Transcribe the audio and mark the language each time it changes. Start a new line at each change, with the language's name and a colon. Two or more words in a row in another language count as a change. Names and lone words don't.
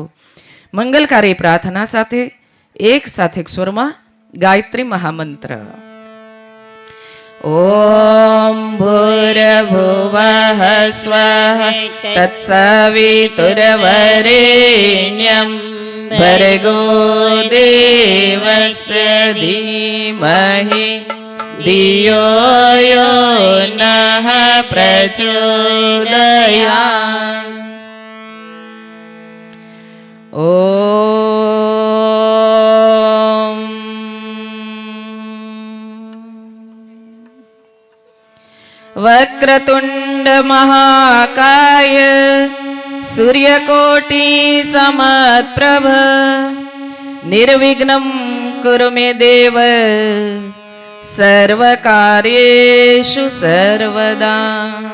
Gujarati: મંગલકારી પ્રાર્થના સાથે એક સાથે એક સ્વરમાં ગાયત્રી મહામંત્ર.
Sanskrit: ઓમ ભૂર્ભુવઃ સ્વઃ તત્સવિતુર્વરેણ્યં ભર્ગો દેવસ્ય ધીમહિ ધિયો યો નઃ પ્રચોદયાત્. ઓમ વક્રતુંડ મહાકાય સૂર્યકોટિ સમપ્રભ નિર્વિઘ્નમ કુરુ મે દેવ સર્વકાર્યેષુ સર્વદા.